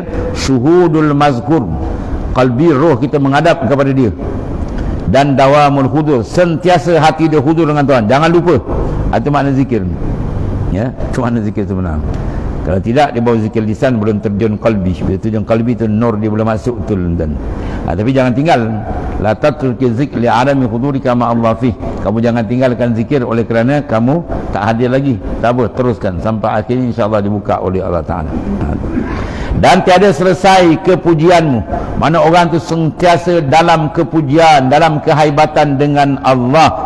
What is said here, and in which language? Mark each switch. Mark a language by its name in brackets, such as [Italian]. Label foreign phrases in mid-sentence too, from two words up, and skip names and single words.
[Arabic] شهود المذكور, [Malay] qalbi, roh kita menghadap kepada dia, dan [Arabic] دوام الحضور, [Malay] sentiasa hati dia hudur dengan Tuhan, jangan lupa. Itu makna zikir. Ya, itu makna zikir sebenar. Kalau tidak, dia bawa zikir lisan, belum terjun kalbi. Bila terjun kalbi tu nur dia boleh masuk betul. Dan tapi jangan tinggal. [Arabic] لا تترك ذكر ل عدم حضورك مع الله في. [Malay] Kamu jangan tinggalkan zikir oleh kerana kamu tak hadir lagi. Tak apa, teruskan sampai akhirnya insya-Allah dibuka oleh Allah Taala. Dan tiada selesai kepujianmu. Mana orang tu sentiasa dalam kepujian, dalam kehaibatan dengan Allah.